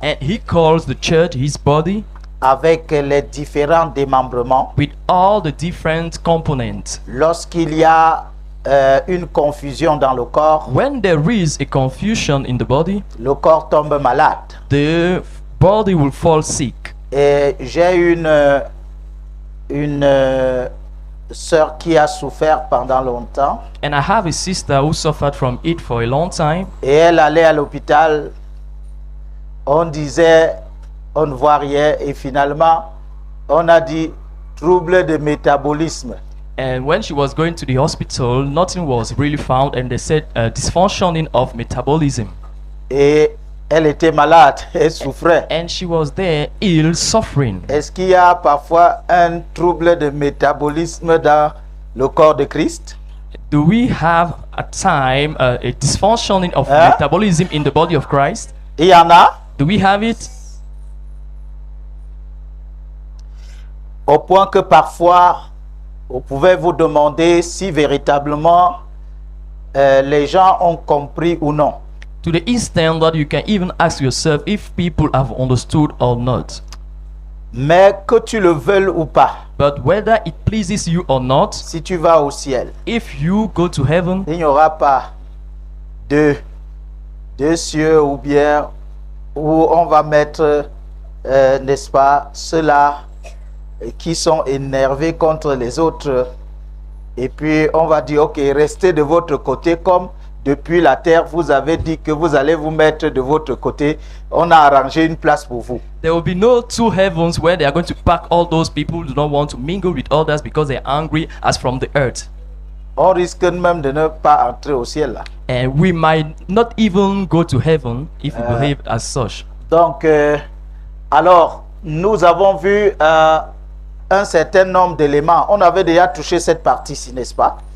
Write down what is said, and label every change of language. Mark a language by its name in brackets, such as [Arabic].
[English] And He calls the church His body [French] avec les différents démembrements. [English] with all the different components. [French] Lorsqu'il y a une confusion dans le corps, [English] When there is a confusion in the body, [French] le corps tombe malade. [English] the body will fall sick. [French] Et j'ai une sœur qui a souffert pendant longtemps [English] And I have a sister who suffered from it for a long time. [French] et elle allait à l'hôpital. On disait on ne voit rien et finalement on a dit trouble de métabolisme. [English] And when she was going to the hospital, nothing was really found, and they said dysfunctioning of metabolism. [French] Et elle était malade, elle souffrait. [English] And she was there ill, suffering. [French] Est-ce qu'il y a parfois un trouble de métabolisme dans le corps de Christ? [English] Do we have at time a dysfunctioning of Huh? metabolism in the body of Christ? [French] Il y en a, [English] Do we have it? [French] au point que parfois, vous pouvez vous demander si véritablement les gens ont compris ou non. [English] To the extent that you can even ask yourself if people have understood or not. [French] Mais que tu le veuilles ou pas, [English] But whether it pleases you or not, [French] si tu vas au ciel, [English] if you go to heaven, [French] il n'y aura pas deux cieux ou bien où on va mettre, n'est-ce pas, ceux-là qui sont énervés contre les autres. Et puis on va dire, ok, restez de votre côté comme depuis la terre, vous avez dit que vous allez vous mettre de votre côté. On a arrangé une place pour vous. [English] there will be no two heavens where they are going to pack all those people who do not want to mingle with others because they are angry as from the earth. [French] On risque même de ne pas entrer au ciel là. [English] And we might not even go to heaven if we behave as such. [French] Donc, alors, nous avons vu un certain nombre d'éléments. On avait déjà touché cette partie-ci, n'est-ce pas?